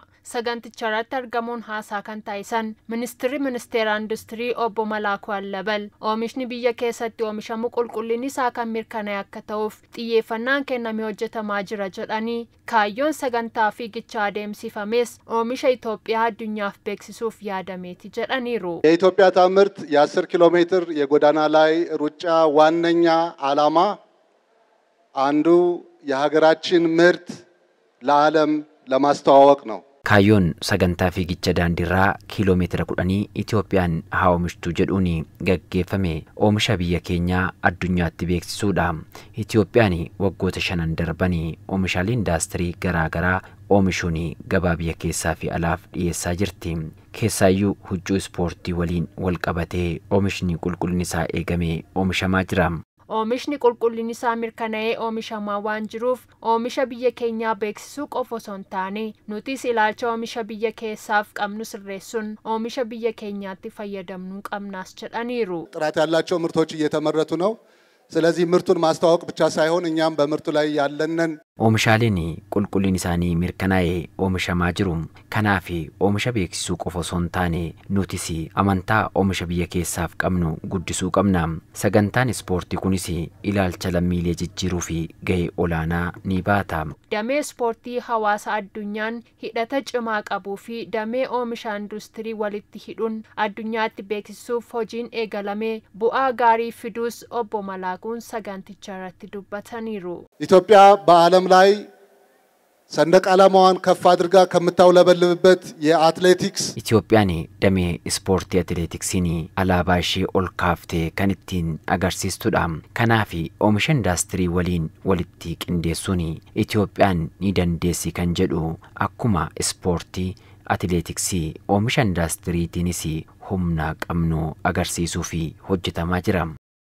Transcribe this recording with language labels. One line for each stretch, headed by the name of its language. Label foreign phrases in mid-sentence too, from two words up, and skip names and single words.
Oromo: Saganticha irratti argamuun haasaa kan taasisan ministeera industirii obbo Malaakuu Allabal oomishni biyya keessatti oomishamu qulqullinni isaa kan mirkanaa'e akka ta'uuf xiyyeeffannaan kennamee hojjetamaa jira jedhanii kaayyoon sagantaa fiigichaa adeemsifames oomisha Itoophiyaa addunyaaf beeksisuuf yaadameeti jedhaniiru.
Amharic: የኢትዮጵያ ታምርት የ10 ኪሎ ሜትር የጎዳና ላይ ሩጫ ዋነኛ ዓላማ አንዱ የሀገራችን ምርት ለዓለም ለማስተዋወቅ ነው።
Oromo: Kaayyoon sagantaa fiigicha daandiirraa kiiloomeetira 10 Itoophiyaan haa oomishtu jedhuun gaggeeffame oomisha biyya keenyaa addunyaatti beeksisuudha. Itoophiyaan waggoota 5 darbanii oomishaalee indaastirii garaagaraa oomishuun gabaa biyya keessaa fi alaaf dhiyeessaa jirti. Keessaayyuu huccuu ispoortii waliin wal qabatee oomishni qulqullinni isaa eegamee oomishamaa jira. Oomishni qulqullinni isaa mirkanaa'ee oomishamaa waan jiruuf oomisha biyya keenyaa beeksisuu qofa osoo hin taane nutis ilaalcha oomisha biyya keessaaf qabnu sirreessuun oomisha biyya keenyaatti fayyadamnuu qabnaas jedhaniiru.
Amharic: ጥራት ያላቸው ምርቶች እየተመረቱ ነው። ስለዚህ ምርቱን ማስተዋወቅ ብቻ ሳይሆን እኛም በምርቱ ላይ ያለንን
Oromo: oomishaaleen qulqullinni isaanii mirkanaa'ee oomishamaa jiru. Kanaaf oomisha beeksisuu qofa osoo hin taane nutis amantaa oomisha biyya keessaaf qabnu guddisuu qabna. Sagantaan ispoortii kunis ilaalcha lammiilee jijjiiruu fi gahee olaanaa ni baata. Damee ispoortii hawaasa addunyaan hidhata cimaa qabuu fi damee oomisha industirii walitti hidhuun addunyaatti beeksisuuf hojiin eegalamee bu'aa gaarii fiduus obbo Malaakuun saganticha irratti dubbataniiru.
Amharic: ኢትዮጵያ በዓለም ላይ ሰንደቅ ዓላማዋን ከፍ አድርጋ ከምታውለበልብበት የአትሌቲክስ
Oromo: Itoophiyaan damee ispoortii atileetiksiin alaabaa ishee ol kaaftee kan ittiin agarsiistudha. Kanaaf oomisha indaastirii waliin walitti qindeessuun Itoophiyaan ni dandeessi kan jedhu akkuma ispoortii atileetiksii oomisha indaastiriitiinis humna qabnu agarsiisuu fi hojjetamaa jira.